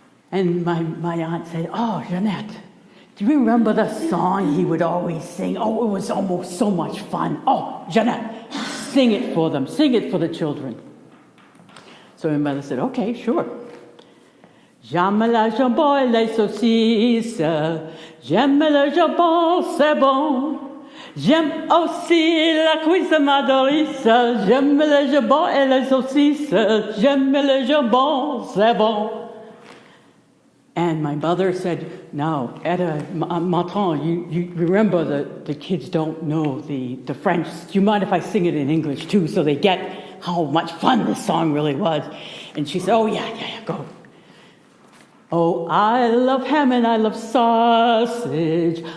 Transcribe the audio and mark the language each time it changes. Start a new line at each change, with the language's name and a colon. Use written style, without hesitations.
English: And my aunt said, oh, Jeanette, do you remember the song he would always sing? Oh, it was almost so much fun. Oh, Jeanette, sing it for them. Sing it for the children. So my mother said, okay, sure.
French: J'aime le jambon et les saucisses. J'aime le jambon, c'est bon. J'aime aussi la cuisine Madoris. J'aime le jambon et les saucisses. J'aime le jambon, c'est bon.
English: And my mother said, now, Martin, you remember the kids don't know the French. Do you mind if I sing it in English too, so they get how much fun this song really was? And she said, oh, yeah, go. Oh, I love ham and I love sausage.